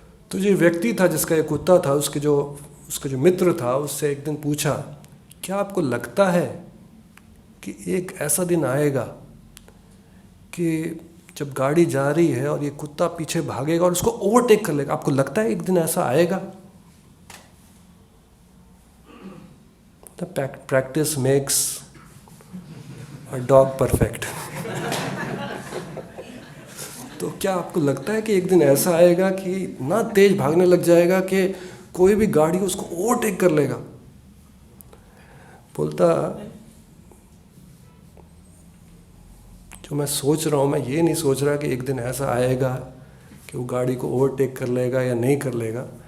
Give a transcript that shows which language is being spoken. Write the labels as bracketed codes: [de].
[hi] तो जो व्यक्ति था जिसका ये कुत्ता था, उसका जो मित्र था, उससे एक दिन पूछा, क्या आपको लगता है कि एक ऐसा दिन आएगा कि जब गाड़ी जा रही है और ये कुत्ता पीछे भागेगा और उसको ओवरटेक कर लेगा? आपको लगता है एक दिन ऐसा आएगा? [en] The practice makes a dog perfect. [hi] तो क्या आपको लगता है कि एक दिन ऐसा आएगा कि इतना तेज भागने लग जाएगा कि कोई भी गाड़ी उसको ओवरटेक कर लेगा? बोलता, जो मैं सोच रहा हूँ, मैं ये नहीं सोच रहा कि एक दिन ऐसा आएगा कि वो गाड़ी को ओवरटेक कर लेगा या नहीं कर लेगा।